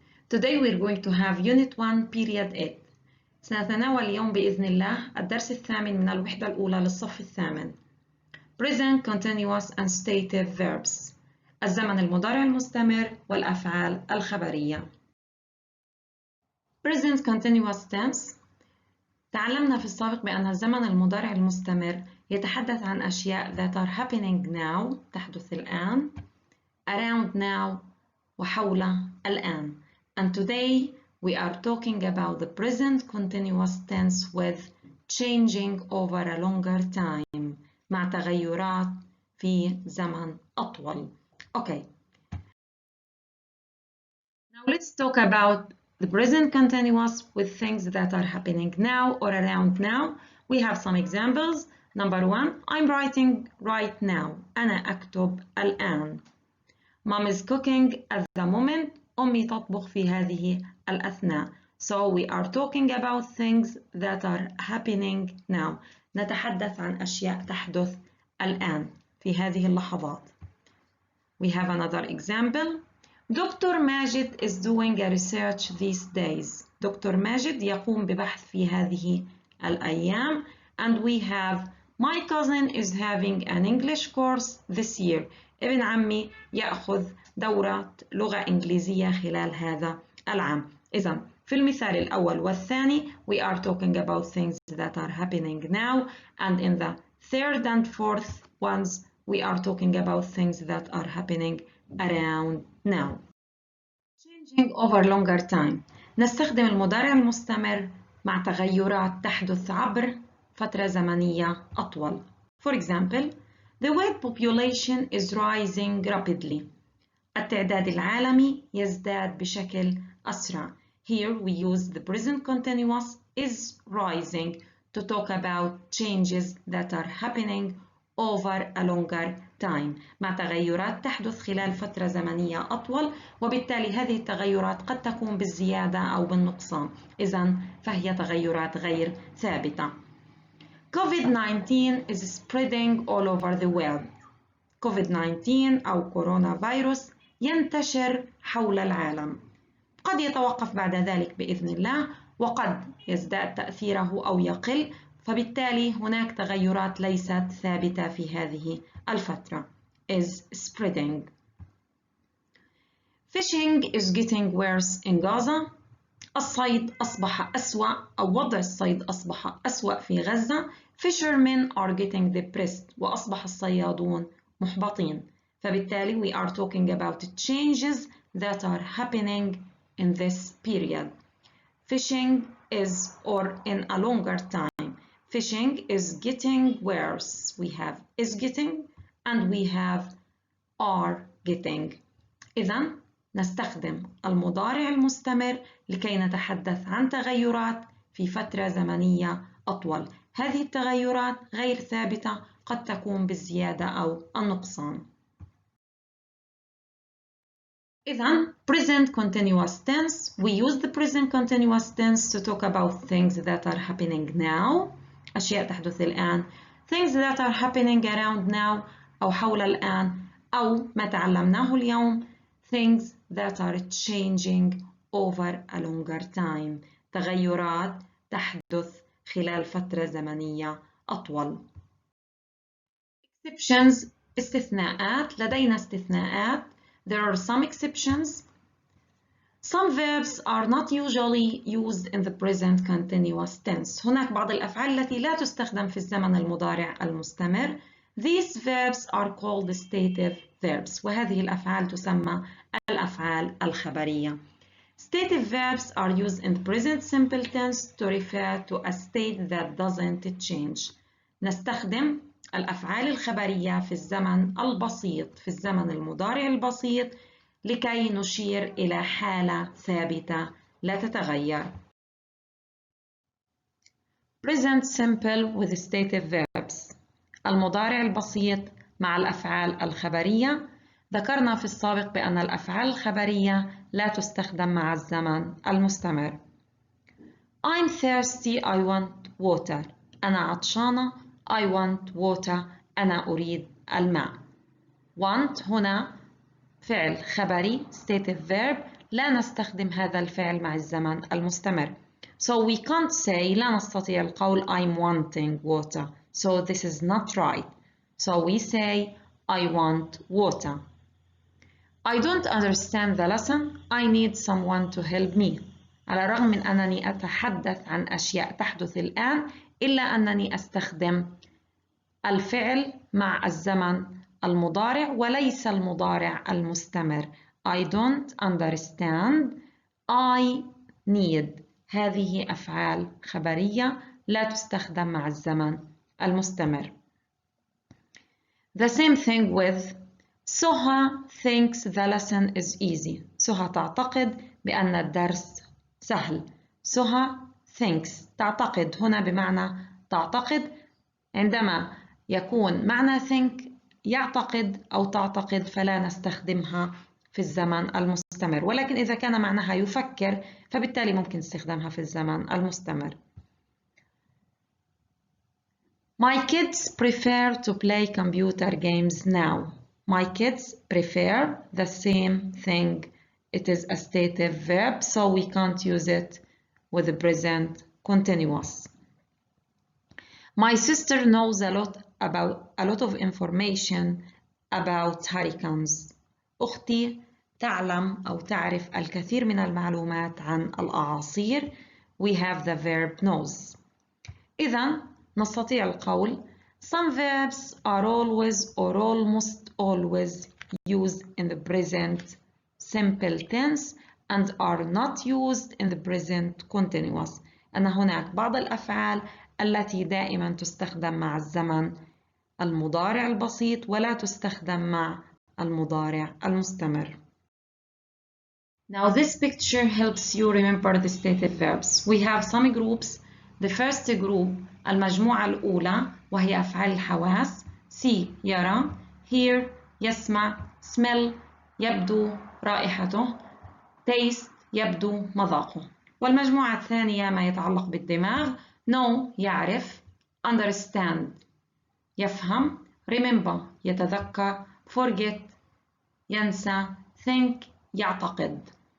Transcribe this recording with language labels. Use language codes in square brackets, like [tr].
[en] Today we're going to have Unit 1 Period 8. [ar] سنتناول اليوم بإذن الله الدرس الثامن من الوحدة الأولى للصف الثامن. [en] Present Continuous and Stative Verbs. [ar] الزمن المضارع المستمر والأفعال الخبرية. [en] Present Continuous Tense. [ar] تعلمنا في السابق بأن الزمن المضارع المستمر يتحدث عن أشياء [en] that are happening now [ar] تحدث الآن [en] around now [ar] وحول الآن. [en] And today we are talking about the present continuous tense with changing over a longer time [ar] مع تغيرات في زمن أطول. [en] Okay. Now let's talk about the present continuous with things that are happening now or around now. We have some examples. Number 1, I'm writing right now. [ar] أنا أكتب الآن. [en] Mom is cooking at the moment. [ar] أمي تطبخ في هذه الأثناء. [en] So we are talking about things that are happening now. [ar] نتحدث عن أشياء تحدث الآن في هذه اللحظات. [en] We have another example. Dr. Majid is doing a research these days. [ar] دكتور ماجد يقوم ببحث في هذه الأيام. [en] And we have my cousin is having an English course this year. [ar] ابن عمي يأخذ دورة لغة إنجليزية خلال هذا العام. إذن في المثال الأول والثاني [en] we are talking about things that are happening now, and in the third and fourth ones we are talking about things that are happening around now. Changing over longer time. [ar] نستخدم المضارع المستمر مع تغيرات تحدث عبر فترة زمنية أطول. [en] For example, the world population is rising rapidly. [ar] التعداد العالمي يزداد بشكل أسرع. [en] Here we use the present continuous is rising to talk about changes that are happening over a longer time [ar] مع تغيرات تحدث خلال فترة زمنية أطول، وبالتالي هذه التغيرات قد تكون بالزيادة أو بالنقصان. إذن فهي تغيرات غير ثابتة. [en] COVID-19 is spreading all over the world. [ar] COVID-19 أو كورونا فيروس ينتشر حول العالم. قد يتوقف بعد ذلك بإذن الله، وقد يزداد تأثيره أو يقل، فبالتالي هناك تغيرات ليست ثابتة في هذه الفترة. [en] is spreading. Fishing is getting worse in Gaza. [ar] الصيد أصبح أسوأ، أو وضع الصيد أصبح أسوأ في غزة. [en] Fishermen are getting depressed. [ar] وأصبح الصيادون محبطين. [en] فبالتالي we are talking about changes that are happening in this period. Fishing is, or in a longer time, fishing is getting worse. We have is getting and we have are getting. [ar] إذن نستخدم المضارع المستمر لكي نتحدث عن تغيرات في فترة زمنية أطول. هذه التغيرات غير ثابتة، قد تكون بالزيادة أو النقصان. [en] إذن present continuous tense, we use the present continuous tense to talk about things that are happening now. [ar] أشياء تحدث الآن. [en] Things that are happening around now [ar] أو حول الآن، أو ما تعلمناه اليوم [en] things that are changing over a longer time. [ar] تغيرات تحدث خلال فترة زمنية أطول. Exceptions. استثناءات. لدينا استثناءات. [en] There are some exceptions. Some verbs are not usually used in the present continuous tense. [ar] هناك بعض الأفعال التي لا تستخدم في الزمن المضارع المستمر. [en] These verbs are called stative verbs. [ar] وهذه الأفعال تسمى الأفعال الخبرية. [en] Stative verbs are used in the present simple tense to refer to a state that doesn't change. [ar] نستخدم الأفعال الخبرية في الزمن البسيط، في الزمن المضارع البسيط، لكي نشير إلى حالة ثابتة لا تتغير. [en] Present simple with stative verbs. [ar] المضارع البسيط مع الأفعال الخبرية. ذكرنا في السابق بأن الأفعال الخبرية لا تستخدم مع الزمن المستمر. [en] I'm thirsty, I want water. [ar] أنا عطشانة. [en] I want water. [ar] أنا أريد الماء. [en] Want هنا [ar] فعل خبري stative verb لا نستخدم هذا الفعل مع الزمن المستمر. [en] So we can't say [ar] لا نستطيع القول [en] I'm wanting water. So this is not right. So we say I want water. I don't understand the lesson. I need someone to help me. [ar] على الرغم من أنني أتحدث عن أشياء تحدث الآن إلا أنني أستخدم الفعل مع الزمن المضارع وليس المضارع المستمر. [en] I don't understand. I need. [ar] هذه أفعال خبرية لا تستخدم مع الزمن المستمر. [en] The same thing with سهى thinks the lesson is easy. [ar] سهى تعتقد بأن الدرس سهل. سهى thinks تعتقد هنا بمعنى تعتقد. عندما يكون معنى think يعتقد أو تعتقد فلا نستخدمها في الزمن المستمر، ولكن إذا كان معناها يفكر فبالتالي ممكن استخدامها في الزمن المستمر. [en] My kids prefer to play computer games now. My kids prefer the same thing. It is a stative verb, so we can't use it with the present continuous. My sister knows a lot of information about hurricanes. [ar] أختي تعلم أو تعرف الكثير من المعلومات عن الأعاصير. [en] We have the verb knows. [ar] إذن نستطيع القول [en] some verbs are always or almost always used in the present simple tense and are not used in the present continuous. [ar] أن هناك بعض الأفعال التي دائما تستخدم مع الزمن المضارع البسيط ولا تستخدم مع المضارع المستمر. [en] Now this picture helps you remember the stative verbs. We have some groups. The first group [ar] المجموعة الأولى وهي أفعال الحواس. see يرى، hear يسمع، smell يبدو رائحته، taste يبدو مذاقه. والمجموعة الثانية ما يتعلق بالدماغ. know يعرف، understand يفهم، remember يتذكر، forget ينسى، think يعتقد.